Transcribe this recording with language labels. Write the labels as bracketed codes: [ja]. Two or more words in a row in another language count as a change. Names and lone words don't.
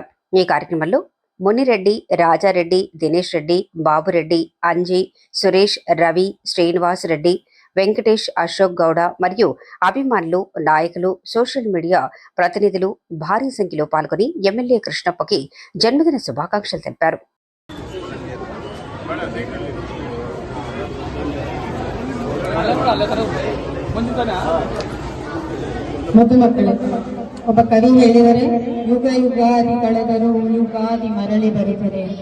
[te] ఈ కార్యక్రమంలో మునిరెడ్డి, రాజారెడ్డి, దినేష్ రెడ్డి, బాబురెడ్డి, అంజీ, సురేష్, రవి, శ్రీనివాస్ రెడ్డి, వెంకటేష్, అశోక్ గౌడ మరియు అభిమానులు, నాయకులు, [en] social media [te] ప్రతినిధులు భారీ సంఖ్యలో పాల్గొని ఎమ్మెల్యే కృష్ణప్పకి జన్మదిన శుభాకాంక్షలు తెలిపారు. [kn] ಮಧುಮಕ್ಕಳೇ, ಒಬ್ಬ ಕವಿ ಹೇಳಿದರೆ ಯುಗ ಯುಗಾದಿ ಕಳೆದರೂ ಯುಗಾದಿ ಮರಳಿ ಬರುತ್ತದೆ ಅಂತ.